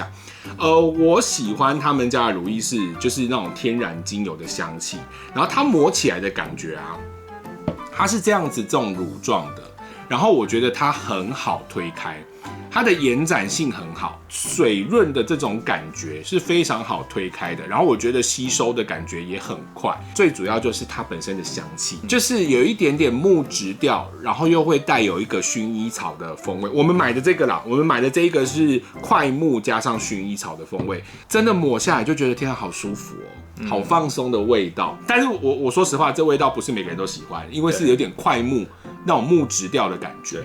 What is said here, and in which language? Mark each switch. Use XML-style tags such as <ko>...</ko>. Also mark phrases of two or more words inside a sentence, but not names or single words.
<zh>我喜歡他們家的如意就是那種天然精油的香氣，然後它抹起來的感覺啊，它是這樣子这種乳狀的，然後我覺得它很好推開。它的延展性很好，水潤的这種感覺是非常好推開的，然後我覺得吸收的感覺也很快，最主要就是它本身的香氣，就是有一點點木質調，然後又會帶有一個薰衣草的風味。我們買的這個啦，我們買的這個是檜木加上薰衣草的風味，真的抹下來就覺得天啊，好舒服哦，好放鬆的味道。但是我說實話，這味道不是每個人都喜歡，因為是有點檜木那種木質調的感覺。</zh>